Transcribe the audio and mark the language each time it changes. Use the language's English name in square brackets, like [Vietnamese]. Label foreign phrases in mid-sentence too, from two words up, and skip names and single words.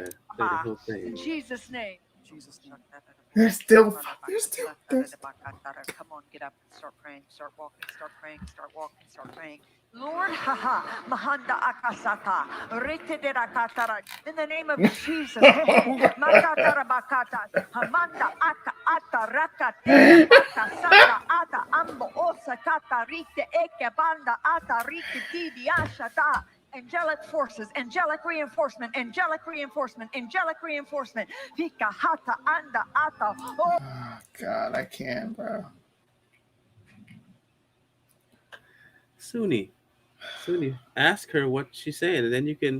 [English] Play the whole thing. In Jesus' name. There's still. Come on, get up and start praying, start walking, start praying, start walking, start praying. Lord, Mahanda Akasata, in the name of Jesus, Makatara Bakata, Hamanda Aka Ata Rakate, Akasata Ata Ambo Osakata Rite Eke Banda Ata Rite Tidi Ashata. Angelic forces, angelic reinforcement, angelic reinforcement, angelic reinforcement. Pika hata anda ata. Oh God, I can't, bro. Sunni, ask her what she's saying, and then you can.